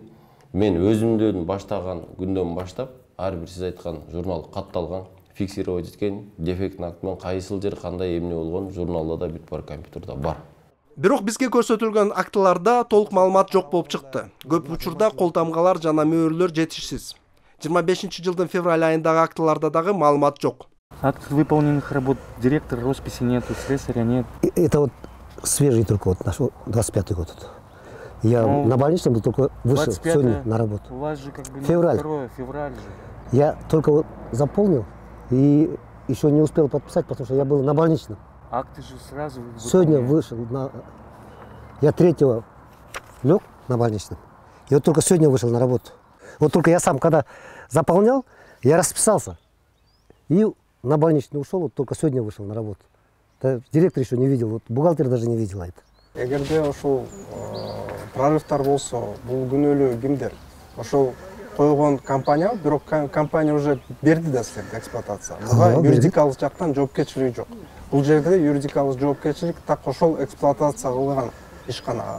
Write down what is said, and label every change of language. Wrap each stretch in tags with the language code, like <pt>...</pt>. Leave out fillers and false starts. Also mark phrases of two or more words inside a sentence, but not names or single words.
<ky>Мен өзүмдөн баштаган күндөн баштап ар бир сиз айткан журнал катталган, фиксировать эткен, дефектный акт менен кайсыл жер кандай эмне болгон журналда да бүт бар, компьютерде бар. Бирок бизге көрсөтүлгөн актыларда толук маалымат жок болуп чыкты. Көп учурда кол тамгалар жана мөөрлөр жетишсиз. 25-жылдын февраль айындагы актыларда дагы маалымат жок.</ky> <ru>Акт выполненных работ директора росписи нету, слесаря нет. Это вот свежий только вот наш 25-й год. Я на больничном был, только вышел сегодня на работу. У вас же как бы февраль. Февраль же. Я только вот заполнил и еще не успел подписать, потому что я был на больничном. Акты же сразу сегодня вышел. Я 3-го лег на больничном. И вот только сегодня вышел на работу. Вот только я сам, когда заполнял, я расписался. И на больничный ушел, вот только сегодня вышел на работу. Директор еще не видел, вот бухгалтер даже не видела это.</ru> <ky>Эгерде ошол прорывтар болсо, бул күнөөлүү кимдер? Ошол койгон компания, бирок компания уже берди да силерге эксплуатация. Буга юридикалык жактан жоопкерчилиги жок. Бул жерде юридикалык жоопкерчилик так ошол эксплуатация кылган ишканага.</ky>